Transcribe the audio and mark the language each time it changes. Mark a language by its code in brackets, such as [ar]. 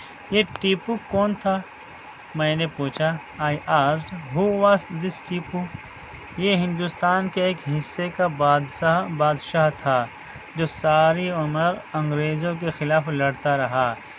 [ur] یہ ٹیپو کون تھا؟ میں نے پوچھا. [en] I asked, who was this Tipu? [ur] یہ ہندوستان کے ایک حصے کا بادشاہ تھا جو ساری عمر انگریزوں کے خلاف لڑتا رہا.